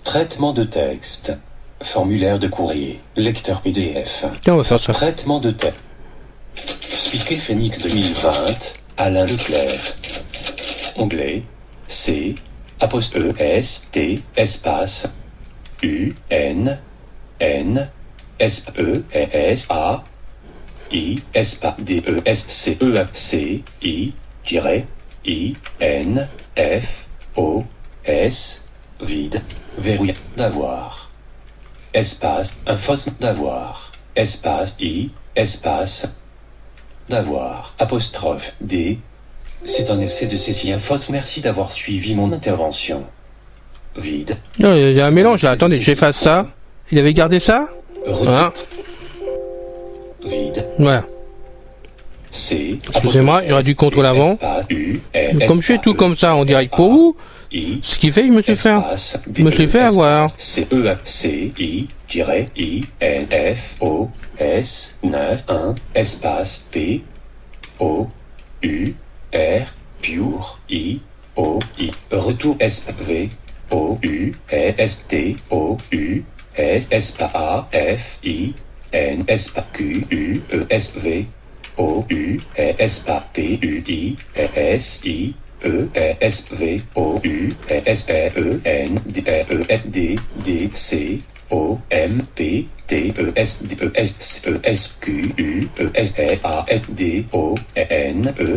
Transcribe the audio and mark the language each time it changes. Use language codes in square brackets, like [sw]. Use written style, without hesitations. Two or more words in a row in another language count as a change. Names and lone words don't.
[fr] Traitement de texte. Formulaire de courrier. Lecteur PDF. Tiens, on va faire ça. Traitement de texte. Spiquet Phoenix 2020. Alain Leclerc. Onglet. C. Apostrophe S. T. Espace. U. N. N. S. E. S. A. I. Espace. D. E. S. C. E. C. I. I. N. F. O. S. Vide. Verrouille. D'avoir. Espace. Infos. D'avoir. Espace. I. Espace. D'avoir. Apostrophe. D. C'est un essai de Cécile Infos. Merci d'avoir suivi mon intervention. Vide. Non, il y a un mélange là. Attendez, j'efface ça. Il avait gardé ça? Voilà. Vide. Voilà. C. Excusez-moi, il y aura du contrôle avant. Comme je fais tout comme ça en direct pour vous, ce qui fait que je me suis fait avoir. C. E. C. I. N. F. O. S. 9. 1. Espace. P. O. U. R. Pure. I. O. I. Retour. S. V. O. U. S. T. O. U. S. S. A. F. I. N. S. Q. U. E. S. V. O. U. S. P. U. I. S. I. E. S. V. O. U. S. E. N. D. E. D. D. C. O. M. P. T. E. S. D. E. S. E. S. Q. U. E. S. S. A. D. O. N. E.